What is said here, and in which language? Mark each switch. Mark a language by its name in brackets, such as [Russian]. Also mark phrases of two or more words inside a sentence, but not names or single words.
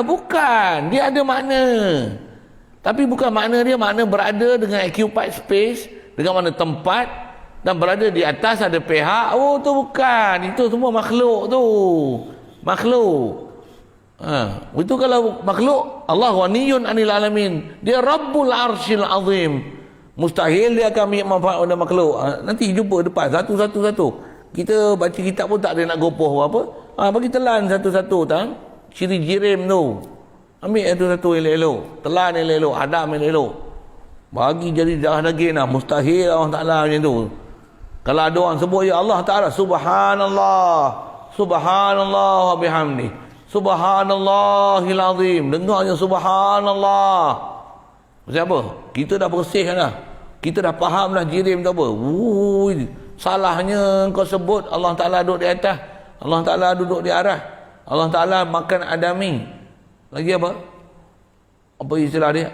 [Malay] Bukan. Dia ada makna. Tapi bukan makna dia makna berada dengan [English] occupied space, [Malay] dengan makna tempat, dan berada di atas ada pihak. Oh tu bukan. Itu semua makhluk tu. Makhluk. Itu kalau makhluk, [Arabic] الله غني عن العالمين. [Malay] Dia [Arabic] رب العرش العظيم. [Malay] Mustahil dia akan ambil manfaat pada makhluk. Nanti jumpa depan satu-satu. Kita baca kitab pun tak ada nak gopoh apa. Bagi telan satu-satu tang. Ciri jirim tu. Ambil satu-satu elok-elok. Telan elok-elok, hadam elok-elok. Bagi jadi darah daging lah. Mustahil Allah Ta'ala macam tu. Kalau ada orang sebut ya Allah Ta'ala, [Arabic] سبحان الله، سبحان الله وبحمده، سبحان الله العظيم. [Malay] Dengarnya subhanallah. Maksud apa? Kita dah bersih dah. Kita dah faham dah jirim tu apa. Salahnya kau sebut Allah Ta'ala duduk di atas, Allah Ta'ala duduk di arah, Allah Ta'ala makan adami. Lagi apa? Apa istilah dia?